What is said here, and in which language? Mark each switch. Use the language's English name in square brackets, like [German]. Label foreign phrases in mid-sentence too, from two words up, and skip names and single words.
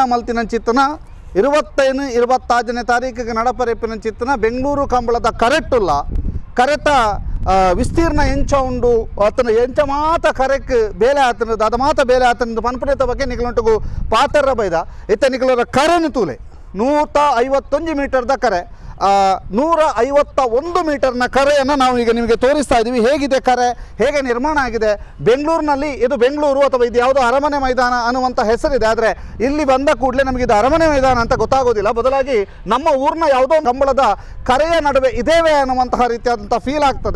[Tulu] ಮಲ್ತಿನಂಚಿತ್ನ 25-26ನೇ ತಾರೀಕಿಗೆ ನಡಪರೆಪ್ಪಿನಂಚಿತ್ನ ಬೆಂಗಳೂರು ಕಂಬಳದ ಕರೆಟ್ಟುಲ್ಲ ಕರೆತ ವಿಸ್ತೀರ್ಣ ಎಂಚ ಉಂಡು ಅತನ ಎಂಚ ಮಾತ ಕರೆಕ್ ಬೇಲೆ ಆತನದು ಅದು ಮಾತ ಬೇಲೆ ಆತನದು ಪನ್ಪುನೇತ ಬಗ್ಗೆ ನಿಗಲಂಟು ಪಾತರ ಬೈದ ಇತ್ತ ನಿಗಲರ ಕರೆನು ತೂಲೆ 151 ಮೀಟರ್ದ ಕರೆ [Kannada] 151 ಮೀಟರ್ನ ಕರೆಯನ್ನು ನಾವು ಈಗ ನಿಮಗೆ ತೋರಿಸ್ತಾ ಇದ್ದೀವಿ. ಹೇಗಿದೆ ಕರೆ, ಹೇಗೆ ನಿರ್ಮಾಣ ಆಗಿದೆ. ಬೆಂಗಳೂರಿನಲ್ಲಿ ಇದು ಬೆಂಗಳೂರು ಅಥವಾ ಇದು ಯಾವುದೋ ಅರಮನೆ ಮೈದಾನ ಅನ್ನುವಂಥ ಹೆಸರಿದೆ, ಆದರೆ ಇಲ್ಲಿ ಬಂದ ಕೂಡಲೇ ನಮಗೆ ಇದು ಅರಮನೆ ಮೈದಾನ ಅಂತ ಗೊತ್ತಾಗೋದಿಲ್ಲ. ಬದಲಾಗಿ ನಮ್ಮ ಊರಿನ ಯಾವುದೋ ಕಂಬಳದ ಕರೆಯ ನಡುವೆ ಇದೇವೆ ಅನ್ನುವಂತಹ ರೀತಿಯಾದಂಥ ಫೀಲ್ ಆಗ್ತದೆ.